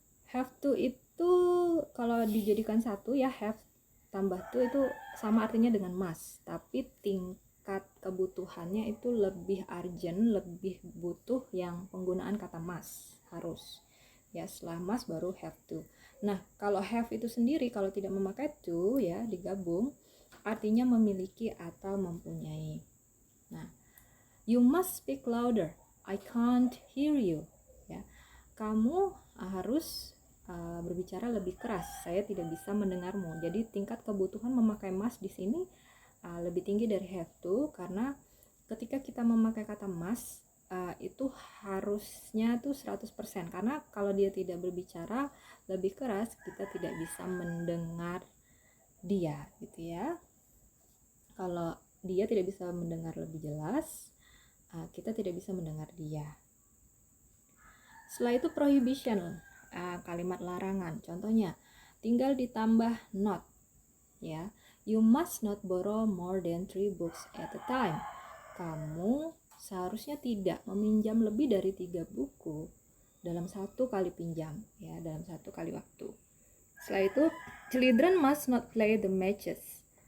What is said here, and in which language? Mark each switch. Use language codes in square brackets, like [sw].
[id] Have to itu kalau dijadikan satu ya, have tambah to itu sama artinya dengan must, tapi tingkat kebutuhannya itu lebih urgent, lebih butuh yang penggunaan kata must, harus. Ya, setelah must baru have to. Nah, kalau have itu sendiri kalau tidak memakai to ya, digabung artinya memiliki atau mempunyai. Nah, [en] you must speak louder. I can't hear you. [id] Ya, kamu harus berbicara lebih keras. Saya tidak bisa mendengarmu. Jadi tingkat kebutuhan memakai must di sini lebih tinggi dari have to, karena ketika kita memakai kata must itu harusnya tuh 100%, karena kalau dia tidak berbicara lebih keras kita tidak bisa mendengar dia gitu ya. Kalau dia tidak bisa mendengar lebih jelas, kita tidak bisa mendengar dia. Setelah itu prohibition, kalimat larangan. Contohnya, tinggal ditambah not. Ya, [en] you must not borrow more than 3 books at a time. [id] Kamu seharusnya tidak meminjam lebih dari 3 buku dalam satu kali pinjam, ya, dalam satu kali waktu. Setelah itu, [en] children must not play the matches.